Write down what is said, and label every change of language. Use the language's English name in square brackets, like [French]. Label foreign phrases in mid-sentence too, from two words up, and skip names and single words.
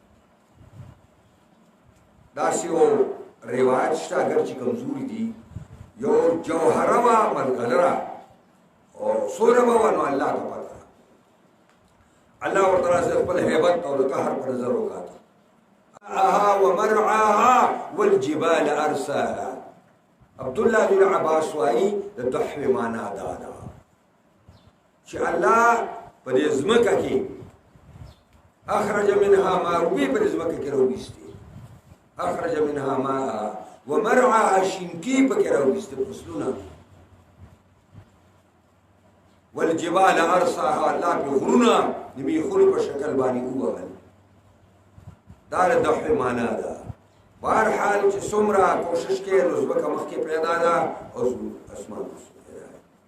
[Pashto] داسې یو روایت شته اگر چې کمزوري دي یو جوهره وه ملغلره او څومره به وه نو الله ته پته الله ورته راسي خپل هیبت او د قهر په نظر وکاته [Arabic] ومرعاها والجبال ارساها. [Pashto] عبدالله بن عباس وایي د دحو معنا دا ده چې الله په دې ځمکه کې [Arabic] اخرج منها ماء [Pashto] په دې ځمکه کې راوستي، [Arabic] اخرج منها ماء ومرعاها [Pashto] شینکی په کې راوستي فصلونه، [Arabic] والجبال ارساها [Pashto] الله په غرونه د میخونو په شکل باندې ووهل. دا د دحو معنا ده. بهرحال چې څومره کوشش کې نو ځمکه مخکې پیدا ده او اسمان پیدا ده.